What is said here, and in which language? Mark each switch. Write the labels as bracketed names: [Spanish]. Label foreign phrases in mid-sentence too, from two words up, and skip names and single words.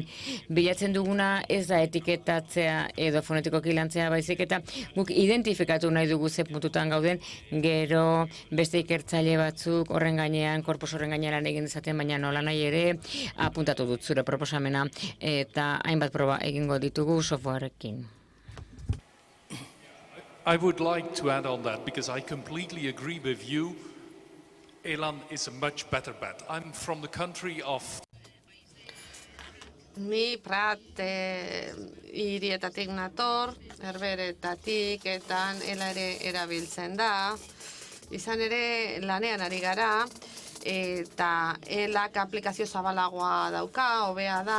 [Basque] Bilatzen duguna ez da etiketatzea edo fonetikoki lantzea baizik, eta guk identifikatu nahi dugu ze puntutan gauden, gero beste ikertzaile batzuk horren gainean, korpus horren gainean egin dezaten, baina nola nahi ere apuntatu dut zure proposamena, eta hainbat proba egingo ditugu softwareekin. [English] I would like to add on that because I completely agree with you. Elan is a much better bet. I'm from the country of... [Basque] Ni Prat hirietatik nator, Herberetatik eta ela ere erabiltzen da. Izan ere lanean ari gara eta elak aplikazio zabalagoa dauka, hobea da.